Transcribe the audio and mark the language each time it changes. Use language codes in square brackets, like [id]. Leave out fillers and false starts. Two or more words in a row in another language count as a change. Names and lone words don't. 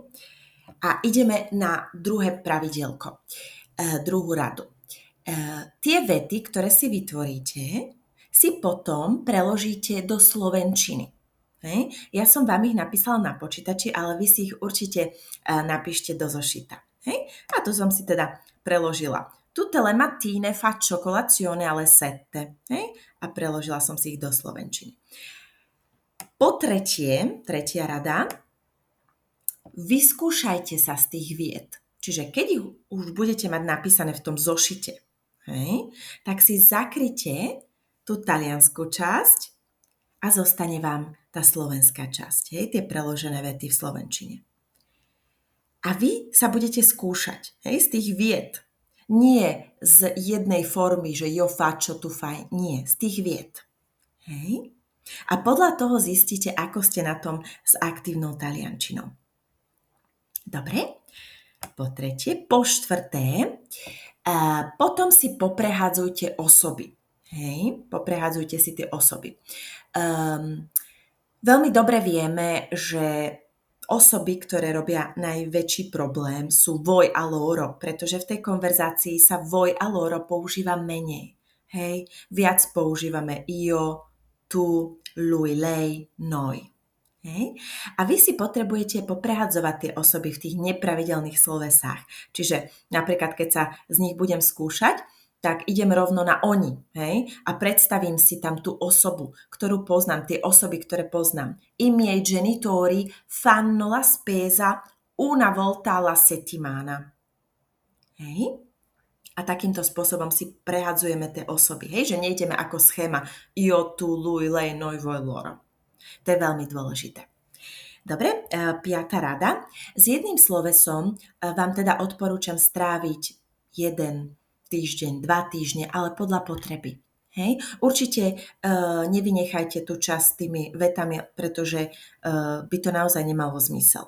[sk] A ideme na druhé pravidielko, druhú radu. Tie vety, ktoré si vytvoríte, si potom preložíte do slovenčiny. Hej? Ja som vám ich napísala na počítači, ale vy si ich určite napíšte do zošita. Hej? A to som si teda preložila. [it] Tutte le mattine faccio colazione alle 7. [sk] Hej? A preložila som si ich do slovenčiny. Po tretia rada, vyskúšajte sa z tých vied. Čiže keď ich už budete mať napísané v tom zošite, hej, tak si zakryte tú taliansku časť a zostane vám tá slovenská časť, hej, tie preložené vety v slovenčine. A vy sa budete skúšať, hej, z tých vied. Nie z jednej formy, že [it] io faccio, tu fai, [sk] nie, z tých vied. Hej. A podľa toho zistíte, ako ste na tom s aktívnou taliančinou. Dobre, po tretie, po štvrté, potom si poprehádzujte osoby. Hej, poprehádzujte si tie osoby. Veľmi dobre vieme, že osoby, ktoré robia najväčší problém, sú voi a loro, pretože v tej konverzácii sa voi a loro používa menej. Hej, viac používame [it] io, tu, lui, lei, noi. [sk] Hej. A vy si potrebujete poprehadzovať tie osoby v tých nepravidelných slovesách. Čiže napríklad, keď sa z nich budem skúšať, tak idem rovno na oni, hej? A predstavím si tam tú osobu, ktorú poznám, tie osoby, ktoré poznám. [it] I miei genitori fanno la spesa una volta alla settimana. [sk] Hej? A takýmto spôsobom si prehadzujeme tie osoby, hej? Že nejdeme ako schéma [it] io, tu, lui, lei, noi, voi, loro. [sk] To je veľmi dôležité. Dobre, 5. rada. S jedným slovesom vám teda odporúčam stráviť 1 týždeň, 2 týždne, ale podľa potreby. Hej? Určite nevynechajte tú časť tými vetami, pretože by to naozaj nemalo zmysel.